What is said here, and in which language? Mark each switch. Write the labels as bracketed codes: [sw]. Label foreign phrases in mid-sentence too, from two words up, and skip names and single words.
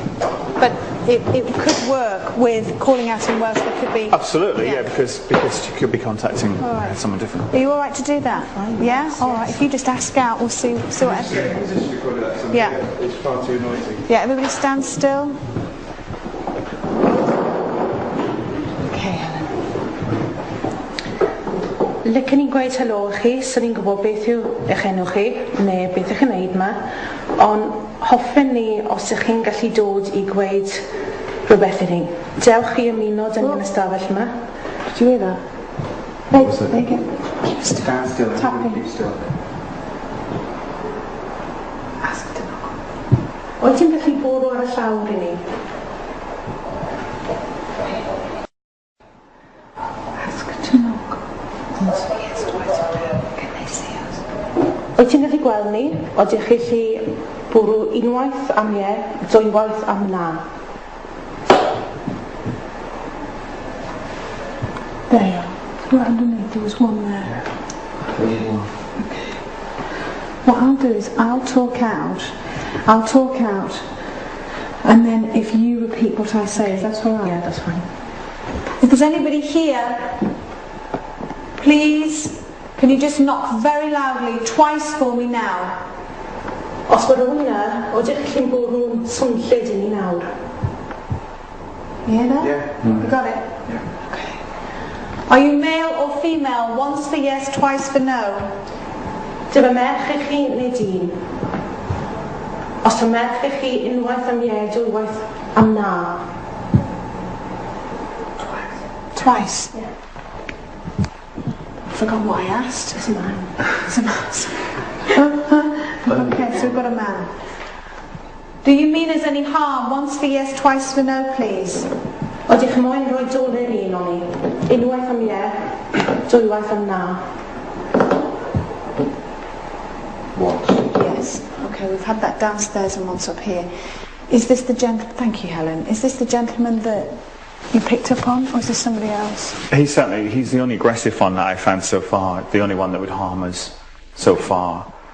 [en] But it could work with calling out in Welsh. There could be... Absolutely, yeah, because you could be contacting someone different. Are you all right to do that? Yeah? All right. If you just ask out, we'll see what... Yeah. It's far too noisy. Yeah, everybody stand still. Okay, Helen. [cy] Licen i gweud helo chi, so ni'n gwybod beth yw eich enw chi, neu beth ych chi'n neud yma, ond hoffen ni os ych chi'n gallu dod i gweud rhywbeth i ni. Dewch chi ymuno yn yn ystafell yma. [en] Did you hear that? Hey, there you go. Keep still. Stand still. Tapping. Keep still. Ask to knock. [cy] Wyt ti'n gallu bwrw ar y llawr i ni? [en] Ask to knock. Yes, twice. Can they see us? [cy] Wyt ti'n gallu gweld ni? Ydych chi gallu bwrw unwaith am ie, dwywaith am na? [en] There you are. Right underneath, there was one there. Yeah. Okay. What I'll do is I'll talk out, and then if you repeat what I say, is that all right? Yeah, that's fine. If there's anybody here, please, can you just knock very loudly twice for me now? [cy] Os mae rhywun yna, ydych chi'n bwrw swnllyd i ni nawr? [en] You hear that? Yeah. You got it? Yeah. Okay. Are you male or female? Once for yes, twice for no. [cy] Dyma merch i chi neu dyn? Os yw merch i chi unwaith am ie, dwywaith am na? [en] Twice. Yeah. I forgot what I asked. It's a man. It's a man. Okay, so we've got a man. Do you mean there's any harm? Once for yes, twice for no, please. [cy] Ydych chi moyn rhoi doler un o'n ni? Unwaith am ie, dwywaith am na? [en] What? Yes. Okay, we've had that downstairs and once up here. Is this the Thank you, Helen. Is this the gentleman that you picked up on, or is this somebody else? He's the only aggressive one that I found so far, the only one that would harm us so far.